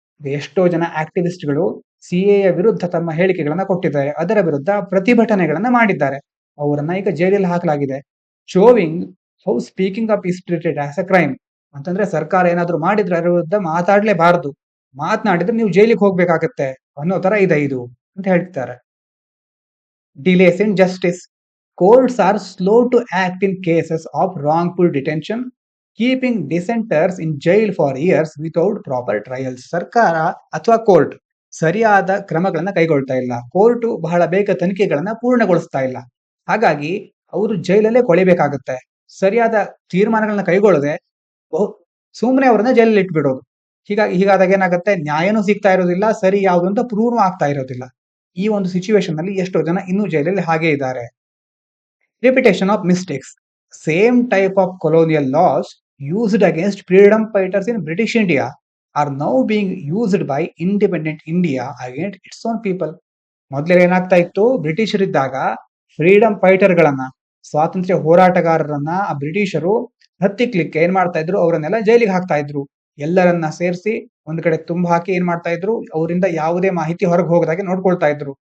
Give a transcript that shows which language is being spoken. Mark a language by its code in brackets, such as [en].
[kn] ಎಷ್ಟೋ ಜನ ಆಕ್ಟಿವಿಸ್ಟ್ಗಳು ಸಿಎಎ ವಿರುದ್ಧ ತಮ್ಮ ಹೇಳಿಕೆಗಳನ್ನ ಕೊಟ್ಟಿದ್ದಾರೆ, ಅದರ ವಿರುದ್ಧ ಪ್ರತಿಭಟನೆಗಳನ್ನ ಮಾಡಿದ್ದಾರೆ. ಅವರನ್ನ ಈಗ ಜೈಲಲ್ಲಿ ಹಾಕಲಾಗಿದೆ. [en] showing how speaking up is treated as a crime, [kn] ಅಂತಂದ್ರೆ ಸರ್ಕಾರ ಏನಾದ್ರು ಮಾಡಿದ್ರೆ ಅದರ ವಿರುದ್ಧ ಮಾತಾಡ್ಲೇಬಾರದು, ಮಾತನಾಡಿದ್ರೆ ನೀವು ಜೈಲಿಗೆ ಹೋಗ್ಬೇಕಾಗತ್ತೆ ಅನ್ನೋ ತರ ಇದೆ ಇದು ಅಂತ ಹೇಳ್ತಾರೆ. [en] Delays in justice, courts are slow to act in cases of wrongful detention, keeping dissenters in jail for years without proper trials. [kn] ಸರ್ಕಾರ ಅಥವಾ ಕೋರ್ಟ್ ಸರಿಯಾದ ಕ್ರಮಗಳನ್ನ ಕೈಗೊಳ್ತಾ ಇಲ್ಲ. ಕೋರ್ಟ್ ಬಹಳ ಬೇಗ ತನಿಖೆಗಳನ್ನ ಪೂರ್ಣಗೊಳಿಸ್ತಾ ಇಲ್ಲ. ಹಾಗಾಗಿ ಅವರು ಜೈಲಲ್ಲೇ ಕೊಳಿಬೇಕಾಗುತ್ತೆ. ಸರಿಯಾದ ತೀರ್ಮಾನಗಳನ್ನ ಕೈಗೊಳ್ಳದೆ ಸುಮ್ಮನೆ ಅವರನ್ನ ಜೈಲಲ್ಲಿ ಇಟ್ಬಿಡೋದು. ಹೀಗಾದಾಗ ಏನಾಗುತ್ತೆ, ನ್ಯಾಯನೂ ಸಿಗ್ತಾ ಇರೋದಿಲ್ಲ, ಸರಿ ಯಾವುದು ಅಂತ ಪ್ರೂವ್ ಆಗ್ತಾ ಇರೋದಿಲ್ಲ. ಈ ಒಂದು ಸಿಚುವೇಶನ್ ನಲ್ಲಿ ಎಷ್ಟೋ ಜನ ಇನ್ನೂ ಜೈಲಲ್ಲಿ ಹಾಗೆ ಇದ್ದಾರೆ. [en] Repetition of mistakes. Same type of colonial laws used against freedom fighters in British India are now being used by independent India against its own people. [kn] ಮೊದಲೇ ಏನಾಗ್ತಾ ಇತ್ತು, ಬ್ರಿಟಿಷರಿದ್ದಾಗ ಫ್ರೀಡಮ್ ಫೈಟರ್ಗಳನ್ನ, ಸ್ವಾತಂತ್ರ್ಯ ಹೋರಾಟಗಾರರನ್ನ ಆ ಬ್ರಿಟಿಷರು ಹತ್ತಿಕ್ಲಿಕ್ಕೆ ಏನ್ ಮಾಡ್ತಾ ಇದ್ರು, ಅವರನ್ನೆಲ್ಲ ಜೈಲಿಗೆ ಹಾಕ್ತಾ ಇದ್ರು. ಎಲ್ಲರನ್ನ ಸೇರಿಸಿ ಒಂದ್ ಕಡೆ ತುಂಬ ಹಾಕಿ ಏನ್ ಮಾಡ್ತಾ ಇದ್ರು, ಅವರಿಂದ ಯಾವುದೇ ಮಾಹಿತಿ ಹೊರಗೆ ಹೋಗದಾಗೆ ನೋಡ್ಕೊಳ್ತಾ ಇದ್ರು.